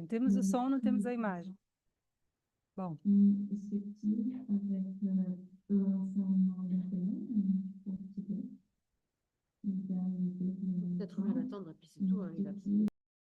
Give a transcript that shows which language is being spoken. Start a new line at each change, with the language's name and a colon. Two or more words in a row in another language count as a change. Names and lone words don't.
Portuguese: Temos o som, não temos a imagem. Bom.
French: Peut-être mieux l'attendre, et puis c'est tout, hein, il va